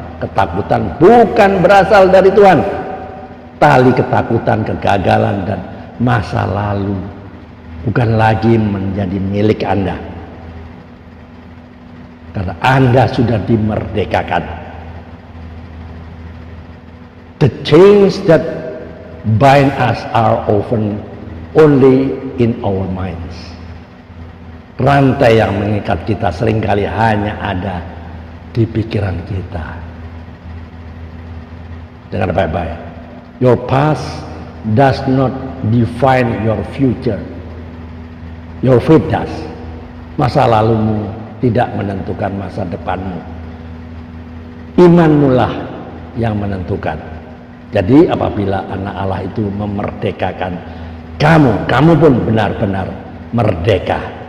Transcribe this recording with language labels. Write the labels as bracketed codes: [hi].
[id] Ketakutan bukan berasal dari Tuhan. Tali ketakutan, kegagalan, dan masa lalu bukan lagi menjadi milik Anda, karena Anda sudah dimerdekakan. [en] The chains that bind us are often only in our minds. [id] Rantai yang mengikat kita seringkali hanya ada di pikiran kita. Dengar baik-baik. [en] Your past does not define your future. Your faith does. [id] Masa lalumu tidak menentukan masa depanmu. Imanmu lah yang menentukan. Jadi apabila anak Allah itu memerdekakan kamu pun benar-benar merdeka.